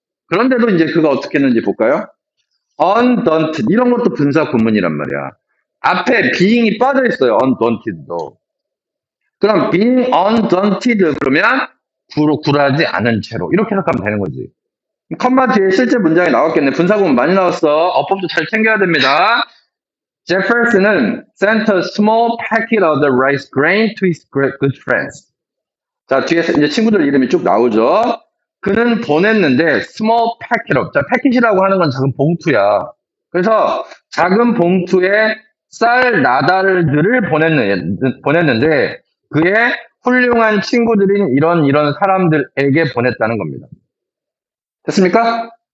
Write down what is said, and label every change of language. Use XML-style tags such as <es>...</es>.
<ko>그런데도 이제 그가 어떻게 했는지 볼까요? undaunted 이런 것도 분사 구문이란 말이야. 앞에 being이 빠져 있어요. undaunted도. 그럼</ko> <en>being undaunted</en> <ko>그러면 굴하지 않은 채로 이렇게 해석하면 되는 거지. 컴마 뒤에 실제 문장이 나왔겠네. 분사 구문 많이 나왔어. 어법도 잘 챙겨야 됩니다.</ko> <en>제퍼슨은 sent a small packet of the rice grain to his good friends.</en> <ko>자, 뒤에 이제 친구들 이름이 쭉 나오죠. 그는 보냈는데</ko> <en>small packet of.</en> <ko>자, 패킷이라고 하는 건 작은 봉투야. 그래서 작은 봉투에 쌀 나달들을 보냈는데 그의 훌륭한 친구들인 이런 사람들에게 보냈다는 겁니다. 됐습니까?</ko>